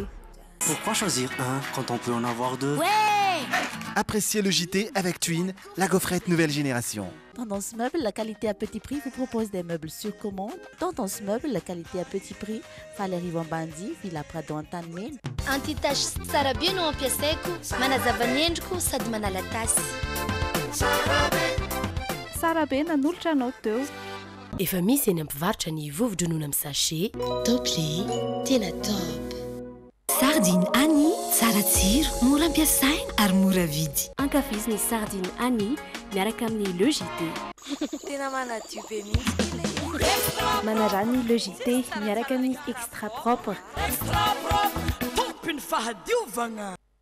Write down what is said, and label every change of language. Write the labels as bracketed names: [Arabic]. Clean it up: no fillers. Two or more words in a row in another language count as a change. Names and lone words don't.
[French] Pourquoi choisir un quand on peut en avoir deux? Ouais! Appréciez le JT avec Twin, la gaufrette nouvelle génération. Tendance Meuble, la qualité à petit prix, vous propose des meubles sur commande. Tendance Meuble, la qualité à petit prix, Valérie Vambandi, Villa Prado Antanmen. [Malagasy] Anti-tache tsara be no ampiasaiko, manazava ny endriko sady manala tasy. Tsara be nanolotra anao teo. Efa misy eny ampivarotra ny vovo-dronono amin'ny sachet. Top le tena top. Sardine Annie, tsara tsiro, mora ampiasaina ary mora vidy. Ankafiziny sardine Annie, miaraka amin'ny le JT. Tena manadio be mihitsy. Manarany le JT, miaraka amin'ny [French] extra propre. Extra propre, [Malagasy] tompiny fahadiovagna.